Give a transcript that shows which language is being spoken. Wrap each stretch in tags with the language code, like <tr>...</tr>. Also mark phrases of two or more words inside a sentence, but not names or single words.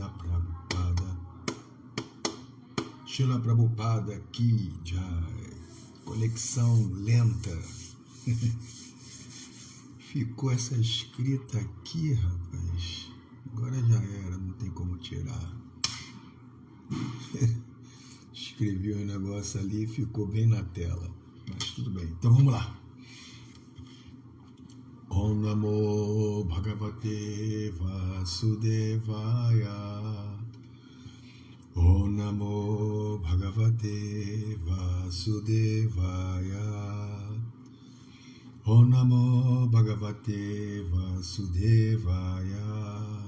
<hi>श्रील प्रभुपाद की जय.</hi> <pt>conexão lenta. Ficou essa escrita aqui, rapaz. Agora já era, não tem como tirar. Escrevi um negócio ali e ficou bem na tela. Mas tudo bem. Então vamos lá.</pt> <sa>ॐ नमो भगवते वासुदेवाय. ॐ नमो भगवते वासुदेवाय. ॐ नमो भगवते वासुदेवाय.</sa>